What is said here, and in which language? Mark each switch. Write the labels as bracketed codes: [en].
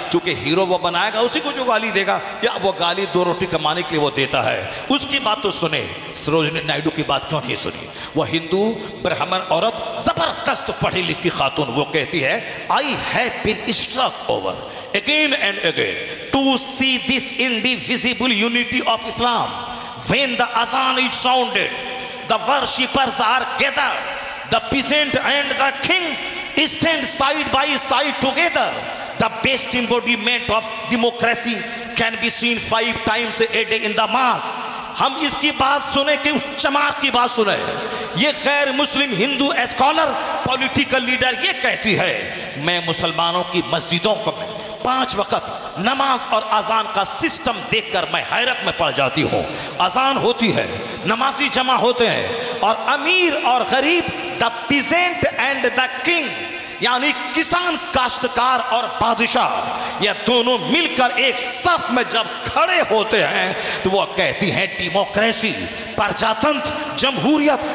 [hi] चूंकि हीरो वो बनाएगा उसी को जो गाली देगा, या वो गाली 2 रोटी कमाने के लिए वो देता है। उसकी बात तो सुने, सरोजिनी नायडू की बात क्यों नहीं सुनी? वो हिंदू ब्राह्मण औरत जबरदस्त पढ़ी लिखी खातून, वो कहती है [en] I have been struck over again and again to see this indivisible unity of Islam. When the azan is sounded, the worshippers are gathered, the peasant and the king stand side by side together. The best embodiment of democracy can be seen 5 times a day in the mosque. [hi] हम इसकी बात सुने कि उस चमार की बात सुने। ये गैर मुस्लिम हिंदू स्कॉलर पॉलिटिकल लीडर ये कहती है मैं मुसलमानों की मस्जिदों को 5 वक्त नमाज और अजान का सिस्टम देखकर मैं हैरत में पड़ जाती हूँ। अजान होती है, नमाजी जमा होते हैं, और अमीर और गरीब, [en] the peasant and the king, [hi] यानी किसान, काश्तकार और बादशाह, ये दोनों मिलकर एक सफ में जब खड़े होते हैं तो वो कहती हैं डेमोक्रेसी, प्रजातंत्र, जमहूरियत।